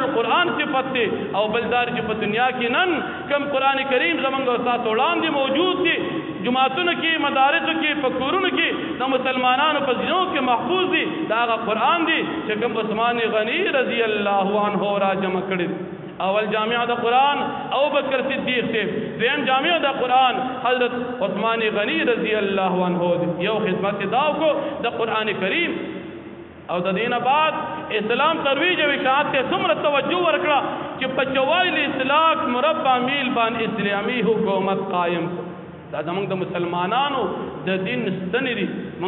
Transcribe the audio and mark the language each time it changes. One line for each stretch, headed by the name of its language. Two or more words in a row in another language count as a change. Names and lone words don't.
Pashto: القرآن صفت دی او بلدار چې په دنیا کې نن کم قران کریم زمونږ وړاندې موجود دي جماعتونو کې مدارسو کې فکرونو کې د مسلمانانو په ځینو کې محفوظ دي دا هغه قرآن دی چې کوم عثمان غنی
Arabic: رضی الله عنه
Pashto: را جمع کړی اول جامع د قرآن ابو بکر صدیق سے دویم جامع د قرآن حضرت عثمان غنی
Arabic: رضی الله عنه
Pashto: یو خدمت داو کو د قرآن کریم او د دینه بعد اسلام ترویج او اشاعت ته څومره توجه ورکړه چې په 44 लाख مربع میل باندې اسلامي حکومت قائم دا زموږ د مسلمانانو د دین ستنې دي مونږ